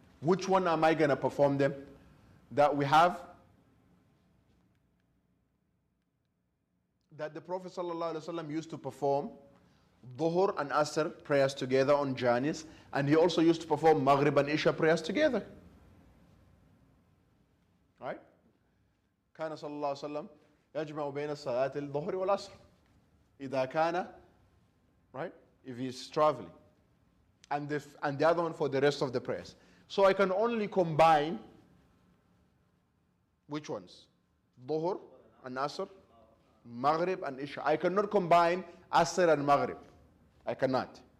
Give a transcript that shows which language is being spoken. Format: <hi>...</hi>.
<en>Which one am I going to perform them? That we have, that the Prophet ﷺ used to perform Dhuhr and Asr prayers together on journeys, and he also used to perform Maghrib and Isha prayers together. Right?</en> <ar>كان صلى الله عليه وسلم يجمع بين الصلاة الظهر والعصر إذا كان,</ar> <en>right? If he's traveling, and the other one for the rest of the prayers. So I can only combine which ones? Dhuhr and Asr, Maghrib and Isha. I cannot combine Asr and Maghrib. I cannot.</en>